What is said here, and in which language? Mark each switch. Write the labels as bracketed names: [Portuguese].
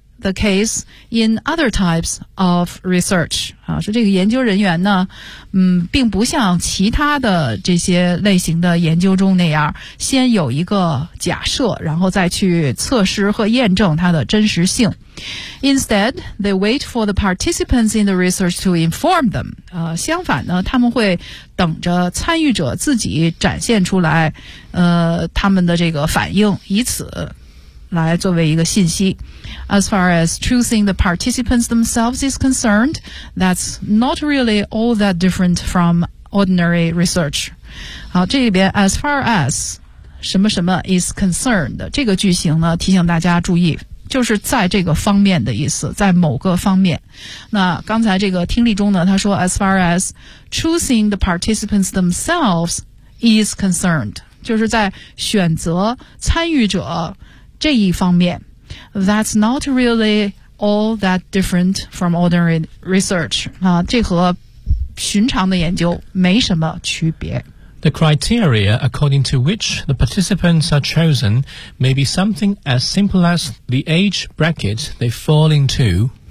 [English] the case in other types of research. [Chinese] 啊，说这个研究人员呢，并不像其他的这些类型的研究中那样，先有一个假设，然后再去测试和验证它的真实性。 [English] Instead, they wait for the participants in the research to inform them. [Chinese] 相反呢，他们会等着参与者自己展现出来，他们的这个反应，以此来作为一个信息。 [English] As far as choosing the participants themselves is concerned, that's not really all that different from ordinary research. [Chinese] 好，这里边 [English] as far as [Chinese] 什么什么 [English] is concerned [Chinese] 这个句型呢，提醒大家注意，就是在这个方面的意思，在某个方面。那刚才这个听力中呢，他说 [English] as far as choosing the participants themselves is concerned, [Chinese] 就是在选择参与者这一方面。 [English] That's not really all that different from ordinary research. [Chinese] 啊，这和寻常的研究没什么区别。 [English] The criteria according to which the participants are chosen may be something as simple as the age bracket they fall into.